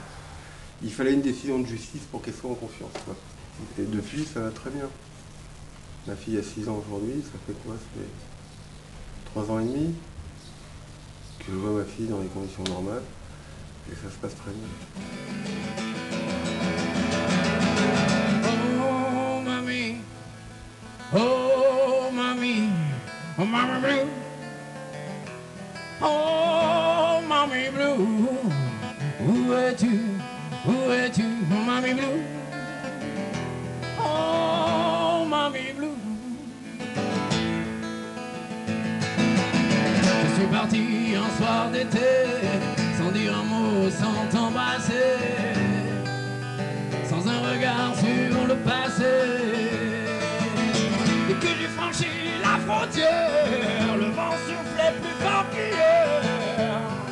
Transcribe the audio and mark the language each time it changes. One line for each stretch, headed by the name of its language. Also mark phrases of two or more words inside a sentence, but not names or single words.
French: Il fallait une décision de justice pour qu'elle soit en confiance, quoi. Et depuis, ça va très bien. Ma fille a 6 ans aujourd'hui, ça fait quoi? Ça fait 3 ans et demi que je vois ma fille dans les conditions normales, et ça se passe très bien.
English: Oh, mommy, oh, mommy, oh, mommy blue, oh, mommy blue,
French: où es-tu,
English: oh, mommy blue, oh, mommy blue.
French: Je suis parti un soir d'été, sans dire un mot, sans t'embrasser, sans un regard sur le passé. Et que j'ai franchi la frontière, le vent soufflait plus fort qu'hier.